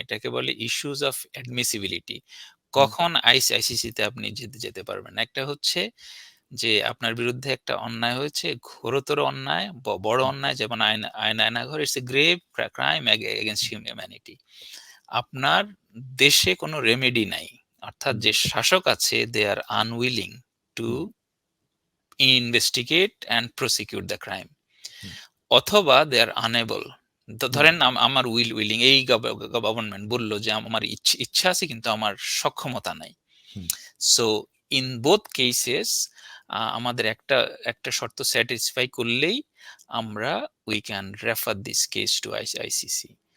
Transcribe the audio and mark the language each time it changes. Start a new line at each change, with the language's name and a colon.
Bangla: এটাকে বলে issues of admissibility. হুম, কখন আইসিসিতে আপনি যেতে পারবেন। একটা হচ্ছে যে আপনার বিরুদ্ধে একটা অন্যায় হয়েছে, ঘোরতর অন্যায়, বড় হুম, অন্যায় যেমন
English: Aynaghar, it's a grave crime against humanity.
Bangla: আপনার দেশে কোনো রেমেডি নাই। অর্থাৎ হুম, যে শাসক আছে
English: they are unwilling to hmm, investigate and prosecute the crime hmm,
Bangla: অথবা
English: they are unable, hmm,
Bangla: ধরেন আমার উইলিং এই গভর্নমেন্ট বলল যে আমার ইচ্ছা আছে কিন্তু আমার সক্ষমতা নাই। হুম।
English: so in both cases
Bangla: আমাদের একটা একটা শর্ত স্যাটিসফাই করলেই আমরা
English: We can refer this case to ICC.